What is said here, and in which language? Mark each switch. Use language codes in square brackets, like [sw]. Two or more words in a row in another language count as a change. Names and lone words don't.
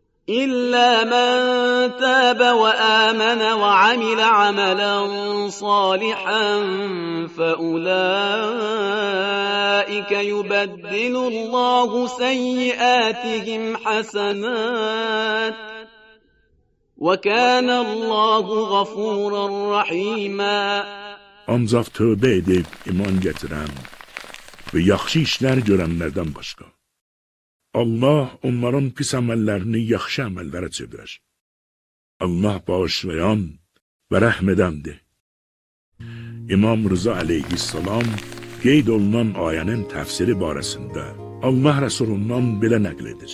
[ar] إلا من تاب وآمن وعمل عملا صالحا فأولئك يبدل الله سيئاتهم حسنات وكان الله غفورا رحيما. [az] Ancaq tövbə edib iman gətirən və yaxşı işlər görənlərdən başqa Allah onların pis əməllərini yaxşı əməllərə çevirər. Allah bağışlayan və rəhm edəndir. İmam Rıza əleyhissalam qeyd olunan ayənin təfsiri barəsində Allah Rəsulundan belə nəql edir.